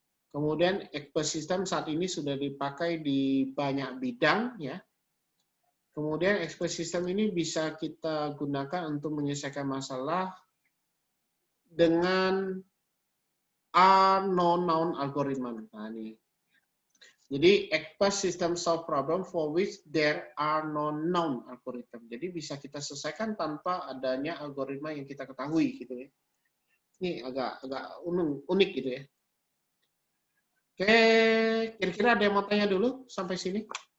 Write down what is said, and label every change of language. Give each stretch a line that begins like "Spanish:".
Indonesian: Kemudian ekosistem saat ini sudah dipakai di banyak bidang ya. Kemudian ekosistem ini bisa kita gunakan untuk menyelesaikan masalah dengan
English: unknown algorithm.
Indonesian: Nah, ini.
English: Jadi ekosistem solve problem for which there are no known algorithm.
Indonesian: Jadi bisa kita selesaikan tanpa adanya algoritma yang kita ketahui gitu ya. Ini agak unik gitu ya. Oke, kira-kira ada yang mau tanya dulu sampai sini?